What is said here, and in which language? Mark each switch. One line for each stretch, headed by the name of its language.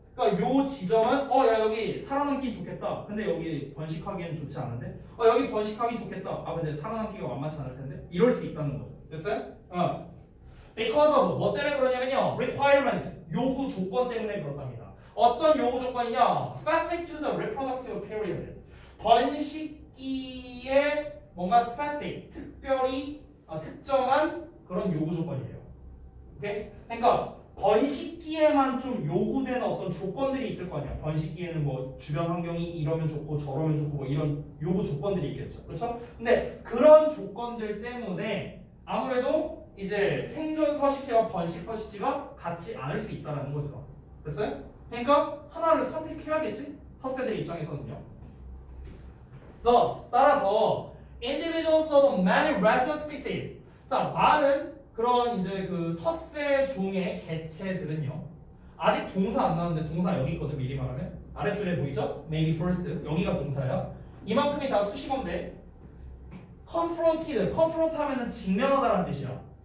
Korean: 그러니까 요 지점은 야 여기 살아남기 좋겠다. 근데 여기 번식하기엔 좋지 않은데 여기 번식하기 좋겠다. 근데 살아남기가 만만치 않을 텐데 이럴 수 있다는 거죠. 됐어요?
English: Because of
Korean: 뭐 때문에 그러냐면요. requirements 요구 조건 때문에 그렇답니다. 어떤 요구 조건이냐?
English: Specific to the reproductive period.
Korean: 번식기에 뭔가 specific, 특별히 특정한 그런 요구 조건이에요. 오케이? 그러니까 번식기에만 좀 요구되는 어떤 조건들이 있을 거 아니야. 번식기에는 뭐 주변 환경이 이러면 좋고 저러면 좋고 뭐 이런 요구 조건들이 있겠죠. 그렇죠? 근데 그런 조건들 때문에 아무래도 이제 생존 서식지와 번식 서식지가 같지 않을 수 있다는 거죠. 됐어요? 그러니까 하나를 선택해야겠지? 텃새들 입장에서는요.
English: Thus,
Korean: 따라서
English: individuals of many resident species.
Korean: 자, 많은 그런 이제 그 텃새 종의 개체들은요. 아직 동사 안 나왔는데 동사 여기 있거든. 미리 말하면 아랫줄에 보이죠?
English: Maybe first
Korean: 여기가 동사야. 이만큼이 다 수식어인데 confronted, confront 하면은 직면하다라는 뜻이야.